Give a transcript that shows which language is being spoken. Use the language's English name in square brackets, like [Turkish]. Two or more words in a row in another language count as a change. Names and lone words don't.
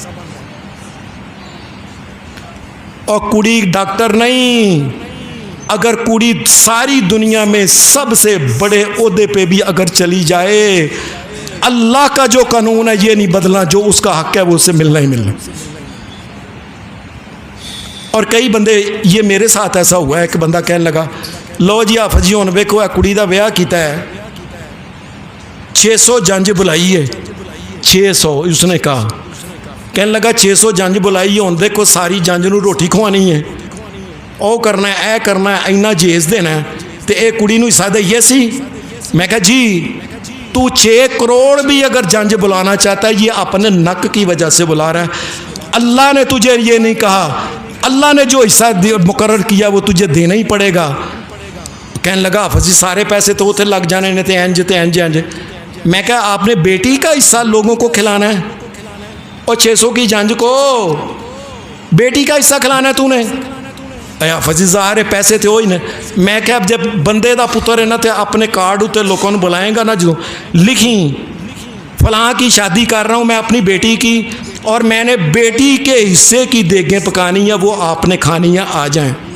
[Urdu] اور کڑی ڈاکٹر نہیں، اگر کڑی ساری دنیا میں سب سے بڑے عہدے پہ بھی اگر چلی جائے، اللہ کا جو قانون ہے یہ نہیں بدلنا، جو اس کا حق ہے وہ اسے ملنا ہی ملنا. اور کئی بندے، یہ میرے ساتھ ایسا ہوا ہے، ایک بندہ کہنے لگا [Punjabi] لو جی حافظ جی ہن ویکھو کڑی دا ویاہ کیتا ہے، 600 جنج بلائی ہے، [Urdu] 600 اس نے کہا. [Punjabi] کہنے لگا 600 جنج بلائی ہے، ہن دیکھو ساری جنج نو روٹی کھوانی ہے، او کرنا ہے، اے کرنا ہے، اینا جیز دینا ہے، تے اے کڑی نو حصہ دئیے سی. [Urdu] میں کہا جی تو 6 کروڑ بھی اگر جنج بلانا چاہتا ہے یہ اپنے نک کی وجہ سے بلا رہا ہے. اللہ نے تجھے یہ نہیں کہا، اللہ نے جو حصہ مقرر کیا وہ تجھے دینا ہی پڑے گا. [Punjabi] کہنے لگا حافظ جی سارے پیسے تو اتنے لگ جانے نے، تے انج. [Urdu] میں کہا آپ نے بیٹی کا حصہ لوگوں کو کھلانا ہے، اور 600 کی جنج کو بیٹی کا حصہ کھلانا ہے تو نے؟ حافظ جی ظاہر پیسے تھے وہی نے. میں کہا اب جب [Punjabi] بندے دا پتر ہے نا تے [Urdu] اپنے کارڈ اتنے لوگوں نے بلائیں گا نا، جو لکھیں فلاں کی شادی کر رہا ہوں میں اپنی بیٹی کی، اور میں نے بیٹی کے حصے کی دیگیں پکانی ہیں، وہ آپ نے کھانی ہیں، آ جائیں.